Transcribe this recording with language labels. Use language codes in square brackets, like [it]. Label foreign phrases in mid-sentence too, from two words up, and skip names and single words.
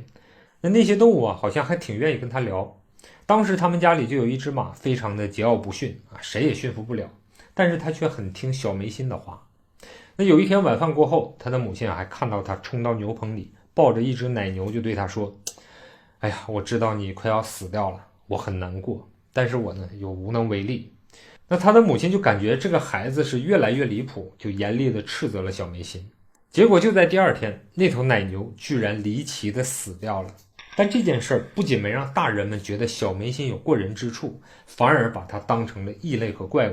[zh] 那些動物啊好像還挺願意跟他聊。當時他們家裡就有一隻馬，非常的桀驁不馴啊，誰也馴服不了，但是他卻很聽小梅辛的話。那有一天晚飯過後，他的母親還看到他衝到牛棚裡，抱着一隻奶牛，就對他說：哎呀，我知道你快要死掉了，我很難過，但是我呢又無能為力。那他的母親就感覺這個孩子是越來越離譜，就嚴厲地斥責了小梅辛。結果就在第二天，那頭奶牛居然離奇地死掉了。但這件事不僅沒讓大人們覺得小梅辛有過人之處，反而把他當成了異類和怪物。